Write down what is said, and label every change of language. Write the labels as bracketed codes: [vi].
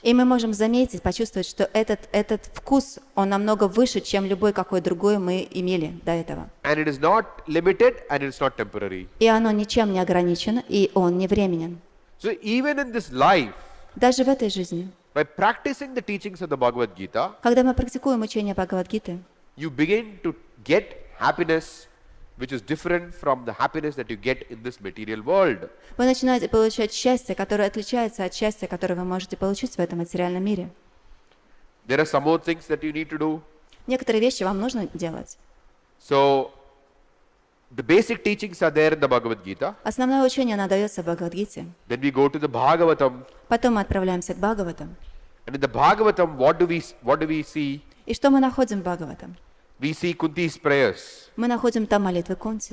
[ru] И мы можем заметить, почувствовать, что этот вкус, он намного выше, чем любой какой другой мы имели до этого. [en] And it is not limited and it is not temporary. [ru] И оно ничем не ограничено, и он не временен. [en] So even in this life, [ru] Даже в этой жизни, [en] by practicing the teachings of the Bhagavad Gita, [ru] когда мы практикуем учение Бхагаватгиты, [en] you begin to get happiness which is different from the happiness that you get in this material world. [ru] вы начинаете получать счастье, которое отличается от счастья, которое вы можете получить в этом материальном мире. [en] There are some more things that you need to do. [ru] Некоторые вещи вам нужно делать. [en] So the basic teachings are there in the Bhagavad Gita. [ru] Основное учение, оно дается в Бхагаватгите. [en] Then we go to the Bhagavatam. [ru] Потом мы отправляемся к Бхагаватам. [en] And in the Bhagavatam, what do we see? [ru] И что мы находим в Бхагаватам? [en] We see Kunti's prayers. [ru] Мы находим там молитвы Кунти.